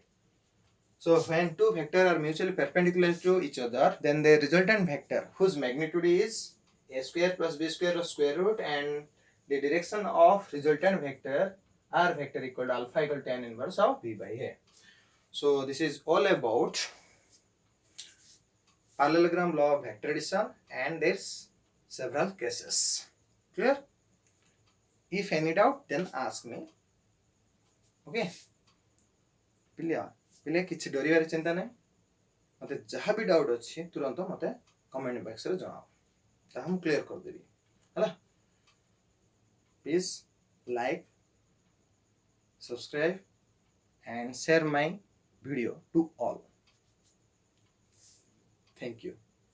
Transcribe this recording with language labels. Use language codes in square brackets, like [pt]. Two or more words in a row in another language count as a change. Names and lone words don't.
[en] So when two vectors are mutually perpendicular to each other, then the resultant vector whose magnitude is a square plus b square of square root, and the direction of resultant vector r vector equal to alpha equal to tan inverse of b by a. So this is all about parallelogram law of vector addition, and there's several cases. Clear? If any doubt, then ask me. Okay. [or] ପିଲେ କିଛି ଡରିବାର ଚିନ୍ତା ନାହିଁ, ମୋତେ ଯାହା ବି ଡାଉଟ୍ ଅଛି ତୁରନ୍ତ ମୋତେ [en] comment boxରେ [or] ଜଣାଅ, ତାହା ମୁଁ କ୍ଲିୟର କରିଦେବି ହେଲା। [en] please like, subscribe and share my video to all. Thank you.